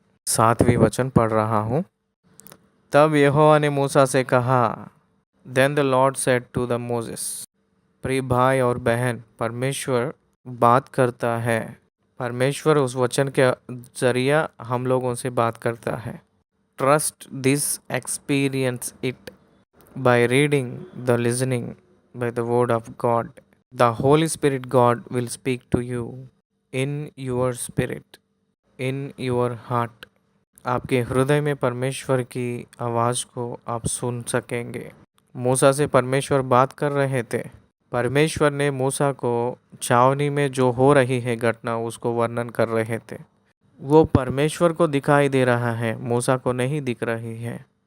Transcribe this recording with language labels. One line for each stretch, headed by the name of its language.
Hindi: 7वीं वचन पढ़ रहा हूँ। तब यहोवा ने मूसा से कहा,
English: Then the Lord said to the Moses.
Hindi: प्रिय भाई और बहन, परमेश्वर बात करता है। परमेश्वर उस वचन के जरिया हम लोगों से बात करता है।
English: Trust this, experience it by reading, the listening, by the word of God. The Holy Spirit God will speak to you in your spirit, in your heart.
Hindi: आपके हृदय में परमेश्वर की आवाज़ को आप सुन सकेंगे। मूसा से परमेश्वर बात कर रहे थे। परमेश्वर ने मूसा को छावनी में जो हो रही है घटना उसको वर्णन कर रहे थे। वो परमेश्वर को दिखाई दे रहा है, मूसा को नहीं दिख रही है।